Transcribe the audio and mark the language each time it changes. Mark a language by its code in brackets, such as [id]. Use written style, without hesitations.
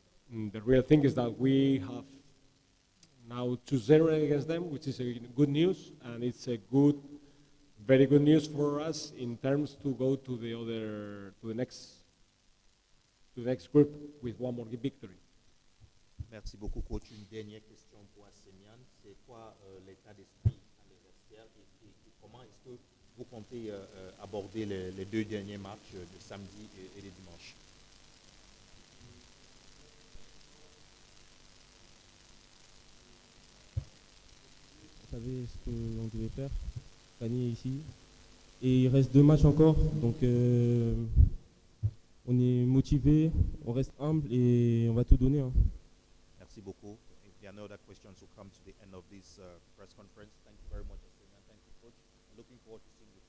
[en] The real thing is that we have now 2-0 against them, which is a good news, and it's a very good news for us in terms to go to the next group with one more victory. [fr] Merci beaucoup, coach. Une dernière question pour Assemian. C'est quoi l'état d'esprit à l'adversaire et comment est-ce que vous comptez aborder les deux derniers matchs de samedi et de dimanche? On savait ce qu'on devait faire, gagner ici. Et il reste 2 matchs encore, donc on est motivé, on reste humble et on va tout donner. Hein. Merci beaucoup. [en] If there are no other questions, we'll come to the end of this press conference. Thank you very much, Assemian. Thank you, coach. Looking forward to